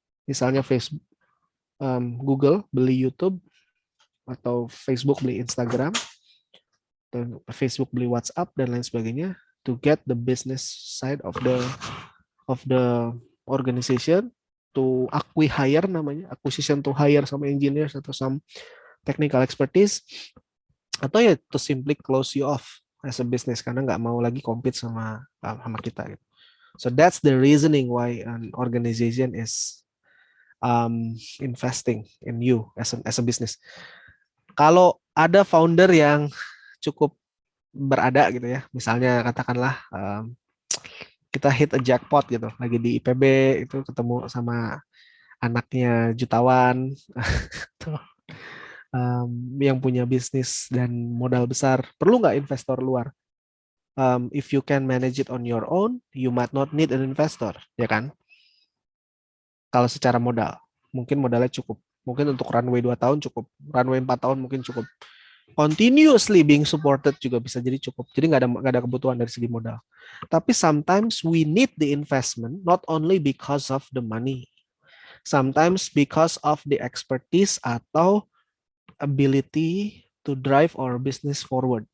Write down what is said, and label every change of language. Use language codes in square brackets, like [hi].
[id] Misalnya Facebook, Google beli YouTube, atau Facebook beli Instagram, atau Facebook beli WhatsApp dan lain sebagainya, [en] to get the business side of the organization, to acquire namanya, acquisition to hire some engineers atau some technical expertise, atau ya to simply close you off as a business [id] karena nggak mau lagi compete sama kita gitu. [en] So that's the reasoning why an organization is investing in you as a business. [id] Kalau ada founder yang cukup berada gitu ya, misalnya katakanlah kita [en] hit a jackpot [id] gitu, lagi di IPB itu ketemu sama anaknya jutawan yang punya bisnis dan modal besar, perlu nggak investor luar? [en] If you can manage it on your own, you might not need an investor, [id] ya kan? Kalau secara modal, mungkin modalnya cukup. Mungkin untuk runway 2 tahun cukup, runway 4 tahun mungkin cukup. [en] continuously being supported [id] juga bisa jadi cukup. Jadi nggak ada kebutuhan dari segi modal. [en] Tapi sometimes we need the investment not only because of the money, sometimes because of the expertise atau ability to drive our business forward.